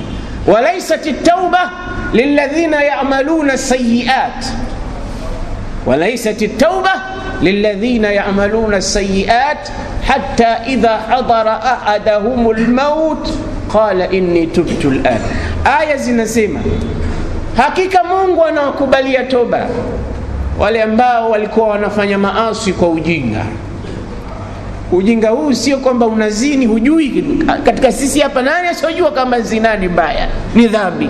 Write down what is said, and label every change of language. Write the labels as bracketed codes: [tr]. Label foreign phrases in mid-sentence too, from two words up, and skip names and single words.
[ar] وليست التوبة للذين يعملون السيئات، وليست التوبة للذين يعملون السيئات حتى إذا حضر أحدهم الموت قال إني تبت الآن. [sw] آية zinasema hakika Mungu anawakubalia toba wale ambao walikuwa wanafanya maasi kwa ujinga. Ujinga huu sio kwamba unazini hujui. Katika sisi hapa nani asiyojua kama zina ni mbaya, ni dhambi?